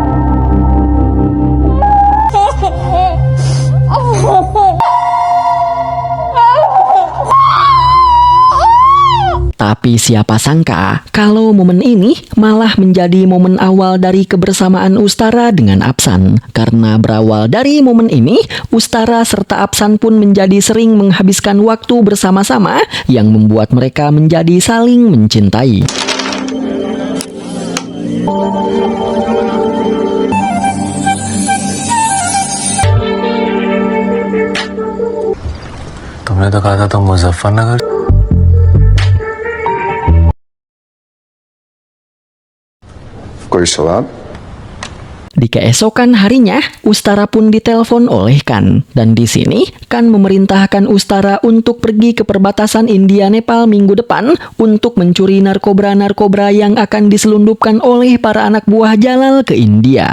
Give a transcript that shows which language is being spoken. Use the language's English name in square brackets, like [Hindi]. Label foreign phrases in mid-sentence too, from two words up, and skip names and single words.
[Indonesian] Tapi siapa sangka kalau momen ini malah menjadi momen awal dari kebersamaan Ustara dengan Apsan. Karena berawal dari momen ini, Ustara serta Apsan pun menjadi sering menghabiskan waktu bersama-sama yang membuat mereka menjadi saling mencintai. [Hindi] तुमने तो कहा था तुम मुजफ्फरनगर कोई सवाल? [Indonesian] Di keesokan harinya, Ustara pun ditelepon oleh Kan. Dan di sini, Kan memerintahkan Ustara untuk pergi ke perbatasan India-Nepal minggu depan untuk mencuri narkoba-narkoba yang akan diselundupkan oleh para anak buah Jalal ke India.